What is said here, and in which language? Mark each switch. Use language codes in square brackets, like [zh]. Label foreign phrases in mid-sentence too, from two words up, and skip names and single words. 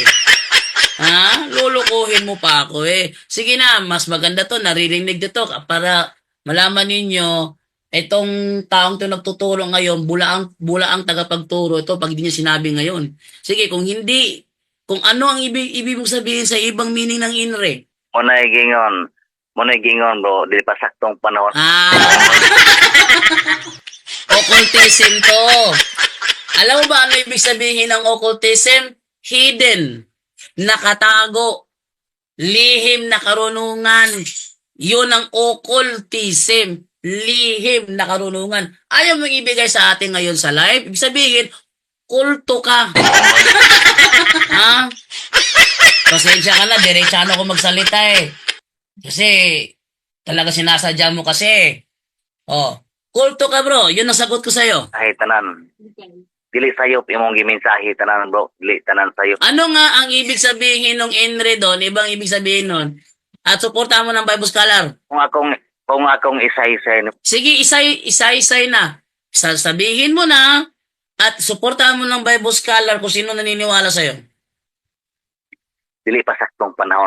[tl] Ha? Lulukuhin mo pa ako eh. Sige na, mas maganda to, naririnig dito para malaman ninyo, itong taong to nagtuturo ngayon, bulaang tagapagturo ito pag hindi niya sinabi ngayon. Sige, kung kung ano ang ibig mong sabihin sa ibang meaning ng INRI? [ceb] Muna gingon bro, dili pa saktong panahon. [tl] Occultism to. Alam mo ba ano ibig sabihin ng occultism? Hidden, nakatago, lihim na karunungan. Yun ang occultism, lihim na karunungan. Ayaw mong ibigay sa atin ngayon sa live. Ibig sabihin, kulto ka. Ha? Pasensya ka na, diretsano ko magsalita eh. Kasi, talaga sinasadya mo kasi. Oh, kulto ka bro, yun ang sagot ko sa'yo. [ceb] Ay tanan. Dili sayop imong gimensahe tanan bro, dili tanan sayop. [tl] Ano nga ang ibig sabihin ng INRI doon? Ibang ibig sabihin nun? At suportahan mo ng [en] Bible scholar. [ceb] Kung akong isa-isay Sige, isa-isay na. [tl] Sabihin mo na at suportahan mo ng [en] Bible scholar [tl] kung sino naniniwala sa'yo. [ceb] dili pa saktong panahon.